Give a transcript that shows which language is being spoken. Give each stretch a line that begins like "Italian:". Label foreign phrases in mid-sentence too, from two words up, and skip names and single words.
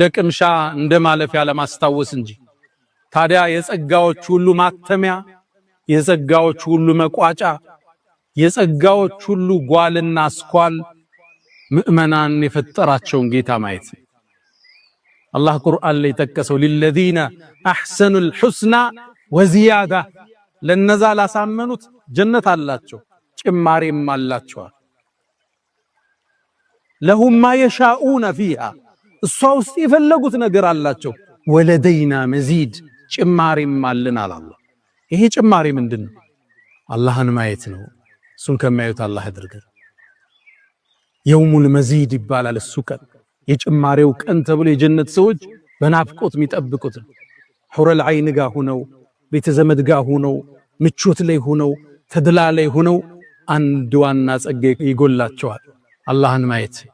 Amharic: ቅምሻ እንደ ማለፊያ ለማስታወስ እንጂ። ታዲያ የጸጋዎች ሁሉ ማተሚያ፣ የጸጋዎች ሁሉ መቋጫ፣ የጸጋዎች ሁሉ ጓልና አስኳል ምእመናን የፈጠራቸውን ጌታ ማየት ነው። አላህ ቁርአን ላይ ጠቀሰው
Arabic: للذين احسنوا الحسنى وزياده
Amharic: ለነዛ ላሳመኑት ጀነት አላቸው ጭማሪም አላቸዋል።
Arabic: لهم ما يشاءون فيها
Amharic: እሷ ውስጥ የፈለጉት ነገር አላቸው።
Arabic: ولدينا مزيد
Amharic: ጭማሪም አለናል አላህ። ይሄ ጭማሪ ምንድነው? አላህን ማየት ነው። እሱን ከማየት አላህ ያድርገን።
Arabic: يوم المزيد
Amharic: ይባላል እሱ ቀን፣ የጭማሪው ቀን ተብሎ የጀነት ሰዎች በናፍቆት የሚጠብቁት
Arabic: حور العين
Amharic: ጋር ሆነው ቤተ ዘመድ ጋር ሆነው ምቾት ላይ ሆነው ተድላ ላይ ሆነው አንድ ዋና ጸጋ ይጎላቸዋል፣ አላህን ማየት።